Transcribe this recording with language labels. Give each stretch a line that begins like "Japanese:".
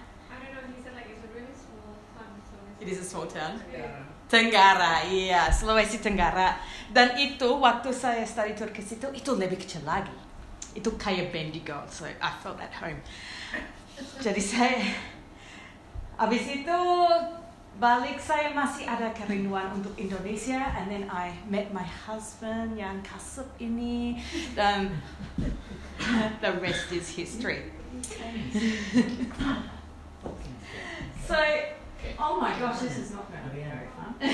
English: I don't know, he said like it's a really small town, Sulawesi. It is a small town. Yeah.
Indonesian: Tenggara, iya, Sulawesi Tenggara. Dan itu, waktu saya study tour ke situ, itu lebih kecil lagi. Itu kayak Bendigo,
English: so I felt at home.
Indonesian: Jadi saya, habis itu balik saya masih ada kerinduan untuk Indonesia,
English: and then I met my husband
Indonesian: yang kasep ini, dan
English: the rest is history. So, oh my gosh, this is not going to be very fun.